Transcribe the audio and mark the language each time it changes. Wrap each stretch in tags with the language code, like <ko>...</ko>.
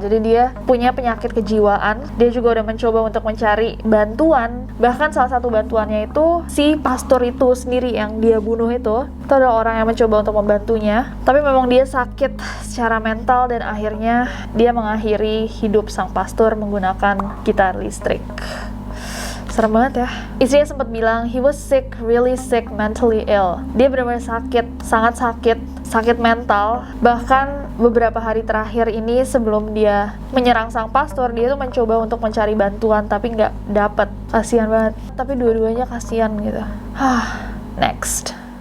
<id>Jadi dia punya penyakit kejiwaan. Dia juga udah mencoba untuk mencari bantuan. Bahkan salah satu bantuannya itu si pastor itu sendiri yang dia bunuh itu. Itu ada orang yang mencoba untuk membantunya. Tapi memang dia sakit secara mental dan akhirnya dia mengakhiri hidup sang pastor menggunakan gitar listrik. Serem banget ya. Istrinya sempat bilang,</id> <en>he was sick, really sick, mentally ill.</en> <id>Dia benar-benar sakit, sangat sakit mental. Bahkan beberapa hari terakhir ini sebelum dia menyerang sang pastor, dia tuh mencoba untuk mencari bantuan tapi nggak dapet. Kasian banget. Tapi dua-duanya kasian gitu. Next.</id>